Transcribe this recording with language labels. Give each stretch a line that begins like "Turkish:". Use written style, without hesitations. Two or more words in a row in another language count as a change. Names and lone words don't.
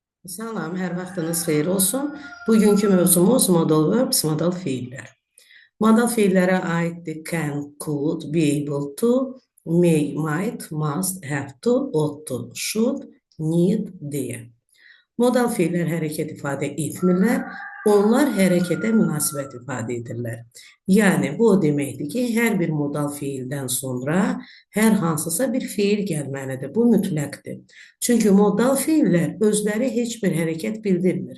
Azerbaijani: Salam, hər vaxtınız xeyir olsun. Bugünkü mövzumuz
English: modal verbs,
Azerbaijani: modal fiillər. Modal fiillərə aiddir
English: can, could, be able to, may, might, must, have to, ought to, should, need
Azerbaijani: deyə. Modal fiillər hərəkət ifadə etmirlər, onlar hərəkətə münasibət ifadə edirlər. Yəni, bu o deməkdir ki, hər bir modal fiildən sonra hər hansısa bir fiil gəlməlidir. Bu mütləqdir. Çünki modal fiillər özləri heç bir hərəkət bildirmir.